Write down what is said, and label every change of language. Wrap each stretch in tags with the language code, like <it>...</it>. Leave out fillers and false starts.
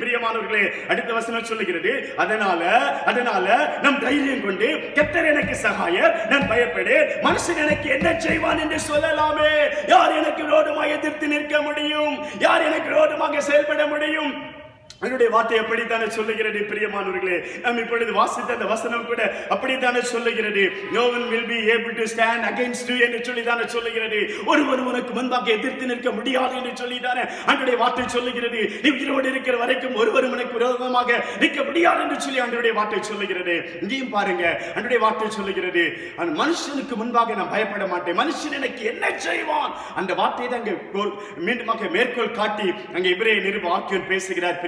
<ta>பிரியமானவர்களே, அடுத்த வசனம் சொல்லுகிறது, அதனால நம் தைரியம் கொண்டு கர்த்தர் எனக்கு சகாயர், நான் பயப்படேன், மனுஷ மனுஷன் எனக்கு என்ன செய்வான் என்று சொல்லலாமே. யார் எனக்கு விரோதமாக எதிர்த்து நிற்க முடியும்? யார் எனக்கு விரோதமாக செயல்பட முடியும்? என்னுடைய வார்த்தை அப்படித்தானே சொல்லுகிறது பிரியமானவர்களே. நாம் இப்பொழுது வாசித்த அந்த வசனம் கூட அப்படித்தானே சொல்லுகிறது.</ta> <en>No one will be able to stand against you</en> <ta>என்று சொல்லிதானே சொல்லுகிறது. ஒருவர் உனக்கு முன்பாக எதிர்த்து நிற்க முடியாது என்று சொல்லிதானே ஆண்டவருடைய வார்த்தை சொல்லுகிறது. நீ உயிரோடு இருக்கிற வரைக்கும் ஒருவர் உனக்கு விரோதமாக நிற்க முடியாது என்று சொல்லி ஆண்டவருடைய வார்த்தை சொல்லுகிறது. இங்கேயும் பாருங்க, ஆண்டவருடைய வார்த்தை சொல்லுகிறது, அந்த மனுஷனுக்கு முன்பாக நான் பயப்பட மாட்டேன். மனுஷன் எனக்கு என்ன செய்வான்? அந்த வார்த்தையை தான் மீண்டுமாக மேற்கோள் காட்டி அங்கே எபிரேய நிருப ஆக்கியோன் பேசுகிறார்.</ta>